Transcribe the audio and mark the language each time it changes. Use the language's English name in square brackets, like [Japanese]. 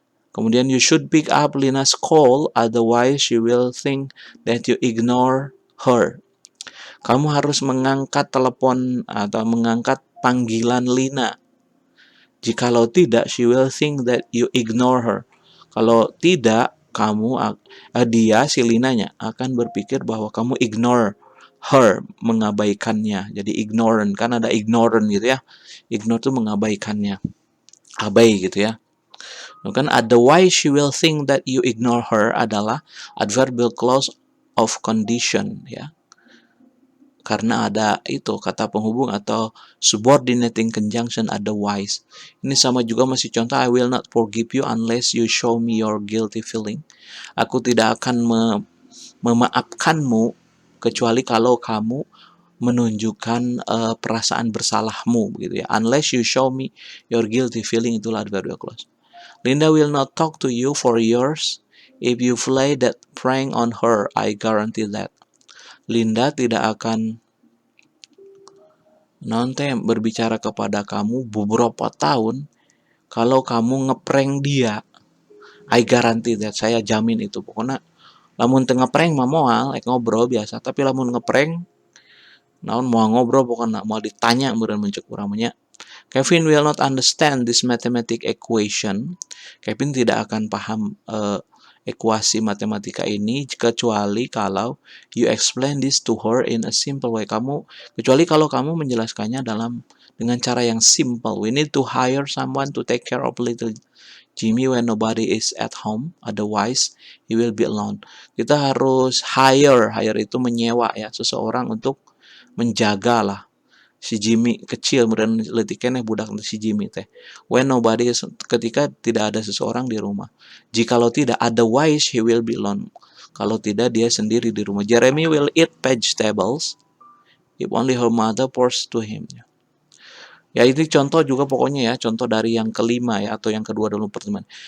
[Indonesian] Kemudian [English] you should pick up Lina's call, otherwise she will think that you ignore her. [Indonesian] Kamu harus mengangkat telepon atau mengangkat panggilan Lina. Jikalau tidak, [English] she will think that you ignore her. [Indonesian] Kalau tidak, dia, si Linanya, akan berpikir bahwa kamu [English] ignore her, [Indonesian] mengabaikannya. Jadi ignorant, kan ada ignorant gitu ya. Ignore itu mengabaikannya. Abai gitu ya. Kan [English] otherwise she will think that you ignore her [Indonesian] adalah [English] adverbial clause of condition ya. [Indonesian] Karena ada itu kata penghubung atau [English] subordinating conjunction otherwise. [Indonesian] Ini sama juga masih contoh, [English] I will not forgive you unless you show me your guilty feeling. [Indonesian] Aku tidak akan memaafkanmu kecuali kalau kamu menunjukkan perasaan bersalahmu gitu ya. [English] Unless you show me your guilty feeling, [Indonesian] itulah [English] adverbial clause. Linda will not talk to you for years if you play that prank on her. I guarantee that. [Indonesian] Linda tidak akan nanti berbicara kepada kamu beberapa tahun kalau kamu ngeprank dia. [English] I guarantee that. [Indonesian] Saya jamin itu. [Sundanese] Pokoknya lamun teu ngeprank mah moal ngobrol biasa, tapi lamun ngeprank naon moal ngobrol pokoknya moal ditanya meureun muncul urang nya. [English] Kevin will not understand this mathematical equation. Kevin [Indonesian] tidak akan paham ekuasi matematika ini kecuali kalau [English] you explain this to her in a simple way. [Indonesian] Kecuali kalau kamu menjelaskannya dengan cara yang simple. [English] We need to hire someone to take care of little Jimmy when nobody is at home. Otherwise, he will be alone. [Indonesian] Kita harus [English] hire [Indonesian] itu menyewa ya, seseorang untuk menjaga lah si Jimmy kecil, kemudian [Sundanese] leutik keneh budak si Jimmy teh. [English] When nobody is, [Indonesian] ketika tidak ada seseorang di rumah. Jikalau tidak, [English] otherwise he will be alone. [Indonesian] Kalau tidak, dia sendiri di rumah. [English] Jeremy will eat vegetables if only her mother pours to him. [Indonesian] Ya, ini contoh juga pokoknya ya, contoh dari yang kelima ya, atau yang kedua dalam pertemuan.